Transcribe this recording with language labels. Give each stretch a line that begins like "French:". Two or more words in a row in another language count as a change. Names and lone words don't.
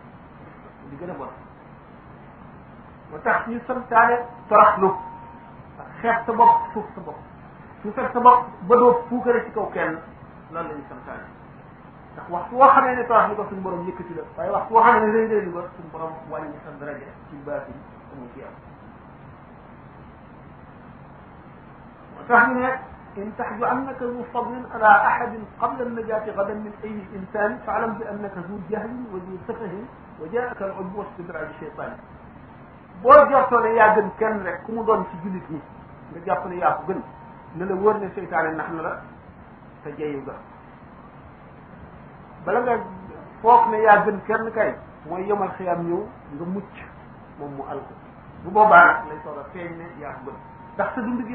Wolof: li gën a bon moo tax ñu santaane toroxlu ak xeeb sa bopp suuf sa bopp suufeel sa bopp ba doo puukare ci kaw kenn loolu la ñu santaane ndax waxtu woo xamee ne torox li ko suñu borom yëkkati la waaye waxtu woo xamee ne rëy rëy li ko suñu borom wàññi sa daraja ci baatin amu ci am moo tax ñu ne
Arabic: إن تخل أنك ذو فضل على أحد قبل النجاة غدا من أي إنسان فاعلم بأنك ذو جهل وذو سفه وجاءك العجب واستدراج الشيطان
Wolof: boo jortoo ne yaa gën kenn rek ku mu doon ci jullit ñi nga jàpp ne yaa ko gën ne la wóor ne seytaane nax na la te jeyu ga bala nga foog ne yaa gën kenn kay mooy yemal xiyam ñëw nga mucc moom mu alko bu boobaa nag lay soog a feeñ ne yaa ko gën ndax sa dund gi